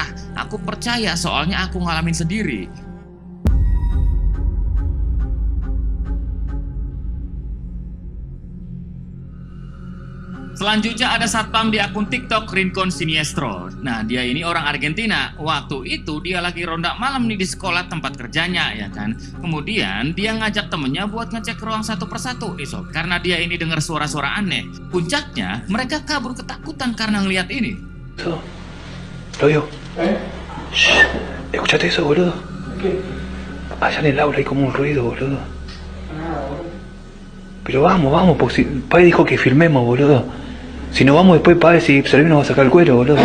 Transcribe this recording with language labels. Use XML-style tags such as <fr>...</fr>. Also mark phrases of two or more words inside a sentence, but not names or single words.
<id>Aku percaya soalnya aku ngalamin sendiri. Selanjutnya ada satpam di akun TikTok Rincon Siniestro. Nah, dia ini orang Argentina. Waktu itu dia lagi ronda malam nih di sekolah tempat kerjanya ya kan. Kemudian dia ngajak temennya buat ngecek ruang satu persatu, sob. Karena dia ini dengar suara-suara aneh. Puncaknya mereka kabur ketakutan karena ngeliat ini.</id> <es>Eso. Lo digo. Shh. ¿Escuchaste eso, boludo? ¿Qué? Allá en el aula hay como un ruido, boludo. Pero vamos, porque si Pai dijo que filmemos, boludo. Si no vamos después, Pai, si Servino nos va a sacar el cuero, boludo.</es>